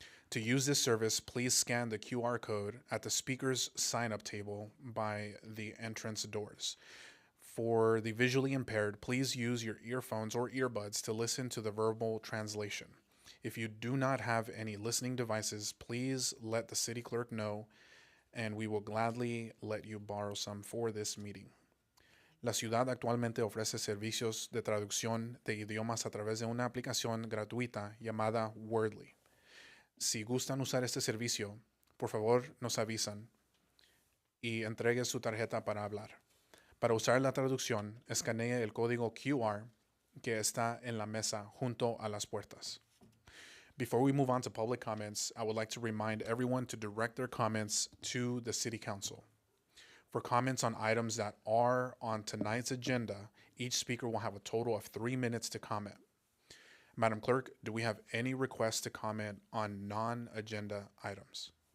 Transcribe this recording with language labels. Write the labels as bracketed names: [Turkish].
[English] To use this service, please scan the QR code at the speaker's sign-up table by the entrance doors. For the visually impaired, please use your earphones or earbuds to listen to the verbal translation. If you do not have any listening devices, please let the city clerk know, and we will gladly let you borrow some for this meeting. [Spanish] La ciudad actualmente ofrece servicios de traducción de idiomas a través de una aplicación gratuita llamada Wordly. Si gustan usar este servicio, por favor nos avisan y entregue su tarjeta para hablar. Para usar la traducción, escanee el código QR que está en la mesa junto a las puertas. [English] Before we move on to public comments, I would like to remind everyone to direct their comments to the City Council. For comments on items that are on tonight's agenda, each speaker will have a total of 3 minutes to comment. Madam Clerk, do we have any requests to comment on non-agenda items?